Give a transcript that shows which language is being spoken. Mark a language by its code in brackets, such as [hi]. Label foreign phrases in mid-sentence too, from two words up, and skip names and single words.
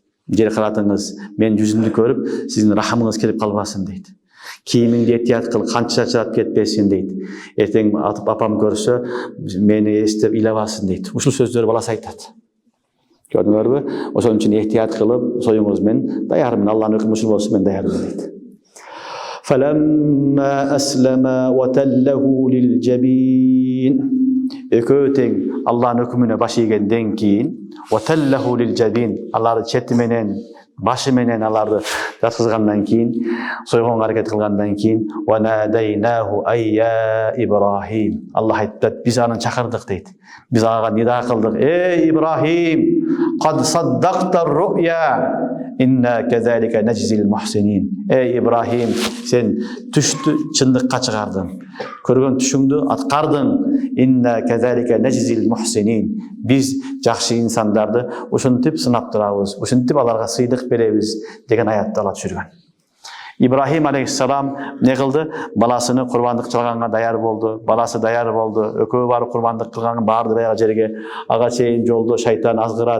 [ky] Жер кыратыңыз, мен жүзүмдү көрүп, сиздин рахымыңыз келип калбасын дейт. Кийимиңди этият кыл, канча чачырап кетпесин дейт. Эртең атып апам көрсө, мени эстеп ыйлабасын дейт. Ушул сөздөрдү баласы айтат. Көрдүңөрбү? Ошон үчүн эhtiyat кылып, союңуз мен даярмын, Алланын өкүмү ушул болсун, мен даярмын дейт. [ar] فلما أسلم وتله للجبين. [ky] Экөө тең Алланын өкүмүнө баш ийгенден кийин [ar] وتله للجبين. [ky] Аларды чети менен, башы менен аларды жаткызгандан кийин, сойгонго аракет кылгандан кийин [ar] وَنَادَيْنَاهُ أَيَّا إِبْرَاهِيمُ. [ky] Аллах айтат, биз аны чакырдык дейт. Биз ага нида кылдык. Эй Ибрахим, [ar] قَدْ صَدَّقْتَ الرُّؤْيَا إِنَّا كَذَلِكَ نَجْزِي الْمُحْسِنِينَ. [ky] Эй Ибрахим, сен түштү чындыкка чыгардың. Көргөн түшүңдү аткардың. [ar] إِنَّا كَذَلِكَ نَجْزِي الْمُحْسِنِينَ. [ky] Биз жакшы инсандарды ушинтип сынап турабыз, ушинтип аларга сыйдык беребиз деген аятты Алла түшүргөн. Ибрахим алейхиссалам не кылды? Баласыны курбандык чалганга даяр болду. Баласы даяр болду. Экөө барып курбандык кылган барды баягы жерге. Ага чейин жолдо шайтан азгырат.